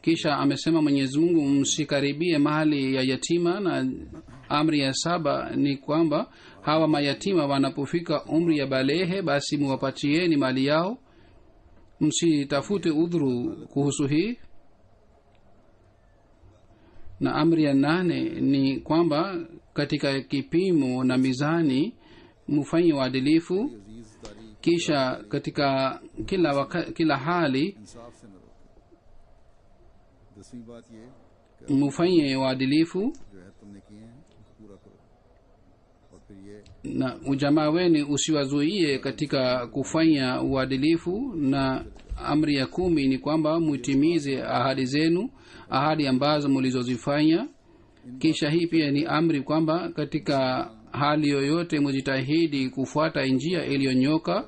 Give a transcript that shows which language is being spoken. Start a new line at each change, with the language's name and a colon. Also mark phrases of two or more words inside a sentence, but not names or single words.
Swahili: kisha amesema mwenyezi mungu msikaribie mali ya yatima, na amri ya 7 ni kwamba hawa mayatima wanapofika umri ya balehe basi muwapatieni mali yao, msitafute udhuru kuhusu hii. Na amri ya 8 ni kwamba katika kipimo na mizani mufanye uadilifu, kisha katika kila hali
Urdu: انصاف سے نہ روکے۔ 10ویں بات یہ
Swahili: mufanye uadilifu,
Urdu: جو ہے تم نے کیے ہیں اس کو پورا کرو. اور پھر یہ
Swahili: na ujamaa wenu usiwazuie katika kufanya uadilifu. Na amri ya 10 ni kwamba mutimize ahadi zenu, ahadi ambazo mulizozifanya. Kisha hii pia ni amri kwamba katika hali yoyote mujitahidi kufuata njia iliyonyoka.